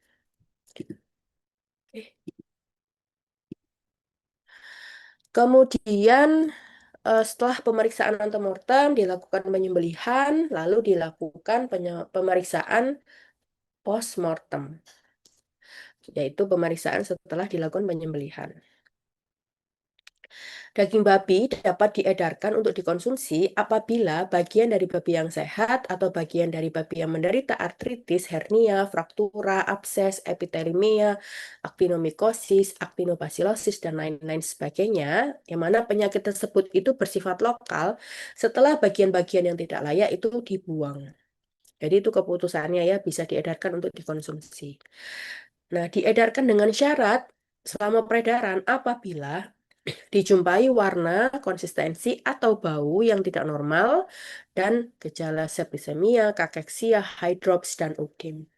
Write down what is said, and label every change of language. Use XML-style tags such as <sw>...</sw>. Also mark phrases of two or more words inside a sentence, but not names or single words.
<id>Kemudian setelah pemeriksaan antemortem dilakukan penyembelihan, lalu dilakukan pemeriksaan postmortem, yaitu pemeriksaan setelah dilakukan penyembelihan. Daging babi dapat diedarkan untuk dikonsumsi apabila bagian dari babi yang sehat atau bagian dari babi yang menderita artritis, hernia, fraktura, abses, epitelimia, aktinomikosis, aktinobasilosis, dan lain-lain sebagainya, yang mana penyakit tersebut itu bersifat lokal, setelah bagian-bagian yang tidak layak itu dibuang. Jadi itu keputusannya ya, bisa diedarkan untuk dikonsumsi. Nah, diedarkan dengan syarat selama peredaran apabila dijumpai warna, konsistensi, atau bau yang tidak normal, dan gejala septisemia, kakeksia, hydrops, dan udem.</id>